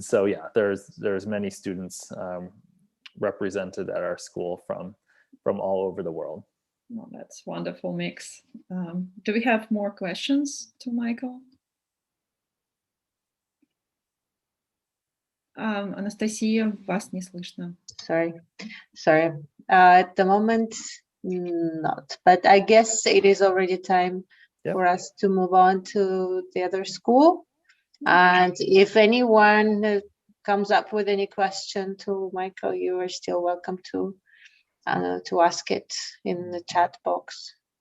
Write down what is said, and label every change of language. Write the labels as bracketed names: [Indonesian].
[English] So yeah, there's many students represented at our school from all over the world. Well, that's wonderful mix. Do we have more questions to Michael? [Russian] Анастасия, вас не слышно. [English] Sorry. At the moment, not. But I guess it is already time for us to move on to the other school. And if anyone comes up with any question to Michael, you are still welcome to ask it in the chat box.